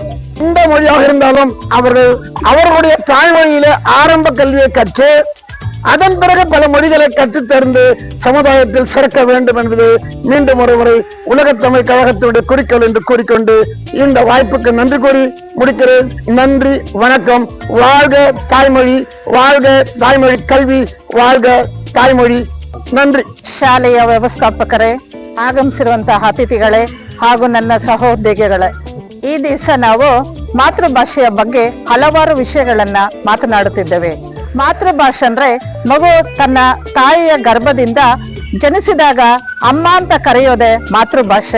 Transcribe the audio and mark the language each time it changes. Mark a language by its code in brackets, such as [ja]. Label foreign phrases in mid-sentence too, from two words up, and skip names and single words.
[ta] எந்த மொழியாக இருந்தாலும் அவர்கள் அவர்களுடைய தாய்மொழியிலே ஆரம்ப கல்வியை கற்று அதன் பிறகு பல மொழிகளை கற்றுத் தேர்ந்து சமுதாயத்தில் சிறக்க வேண்டும் என்பது மீண்டும் ஒருமுறை உலக தமிழ் கழகத்தினுடைய குறிக்கோள் என்று கூறிக்கொண்டு இந்த வாய்ப்புக்கு நன்றி கூறி முடிக்கிறேன். நன்றி, வணக்கம். வாழ்க தாய்மொழி, வாழ்க தாய்மொழி கல்வி, வாழ்க தாய்மொழಿ. நன்றி. [kn] ಶಾಲೆಯ ವ್ಯವಸ್ಥಾಪಕರೇ, ಆಗಮಿಸಿರುವಂತಹ ಅತಿಥಿಗಳೇ ಹಾಗೂ ನನ್ನ ಸಹೋದ್ಯೋಗಿಗಳೇ, ಈ ದಿವಸ ನಾವು ಮಾತೃಭಾಷೆಯ ಬಗ್ಗೆ ಹಲವಾರು ವಿಷಯಗಳನ್ನ ಮಾತನಾಡುತ್ತಿದ್ದೇವೆ. ಮಾತೃಭಾಷೆ ಅಂದ್ರೆ ಮಗು ತನ್ನ ತಾಯಿಯ ಗರ್ಭದಿಂದ ಜನಿಸಿದಾಗ ಅಮ್ಮ ಅಂತ ಕರೆಯೋದೆ ಮಾತೃಭಾಷೆ.